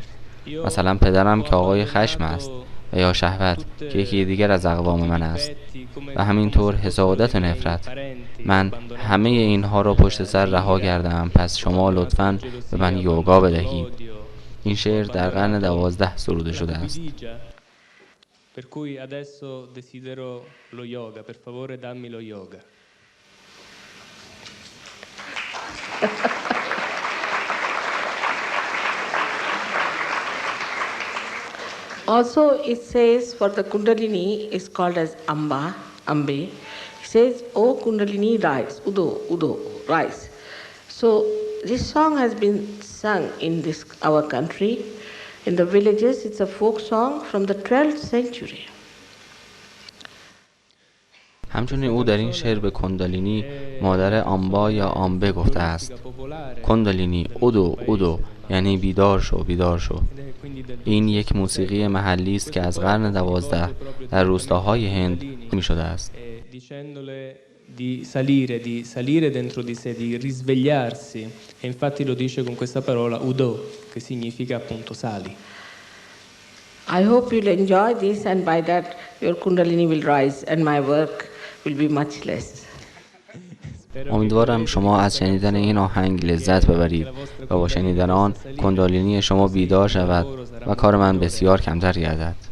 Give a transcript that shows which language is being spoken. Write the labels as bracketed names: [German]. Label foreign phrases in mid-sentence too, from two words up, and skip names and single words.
[Persian] مثلا پدرم که آقای خشم است و یا شهوت که یکی دیگر از اقوام من است و همینطور حسادت و نفرت. من همه اینها را پشت سر رها کردم، پس شما لطفاً به من یوگا بدهید. این شعر در قرن 12 سروده شده است. [Italian] Per cui adesso desidero lo yoga, per favore dammi lo yoga. [English] Also, it says for the Kundalini is called as Amba, Ambe. It says, "Oh Kundalini, rise, [Marathi] Udo, Udo, [English] rise." So this song has been sung in this our country, in the villages. It's a folk song from the 12th century. [Persian] همچنین او در این شعر به کندالینی مادر آمبا یا آمبه گفته است. کندالینی [Marathi] उदो उदो [Persian] یعنی بیدار شو بیدار شو. این یک موسیقی محلی است که از قرن 12 در روستاهای هند می شده است. [Italian] Di salire dentro di sé, di risvegliarsi, e infatti lo dice con questa parola udo, che significa appunto sali. [English] I hope you'll enjoy this, and by that your Kundalini will rise and my work will be much less. [Persian] امیدوارم شما از شنیدن این آهنگ لذت ببرید و با شنیدن آن کندالینی شما بیدار شود و کار من بسیار کمتر گردد.